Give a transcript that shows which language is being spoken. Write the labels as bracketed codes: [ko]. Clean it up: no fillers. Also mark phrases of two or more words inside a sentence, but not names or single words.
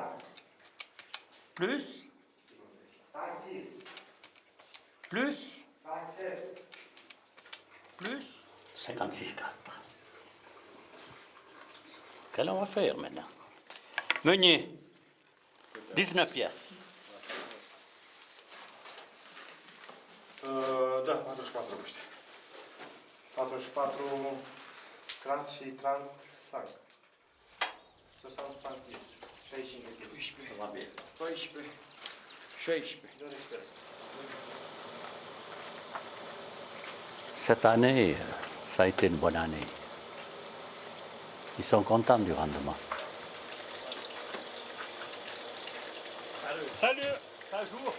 [fr] plus, 106, plus, 107, plus. 56,4. Qu'est-ce qu'on va faire maintenant? Meunier, 19 pièces. [ro] Da, 44 uite. 44, 30 și 35. 65 piese. 65 de piese. 11, 12, 16. [fr] Cette année, ça a été une bonne année. Ils sont contents du rendement. Salut, bonjour.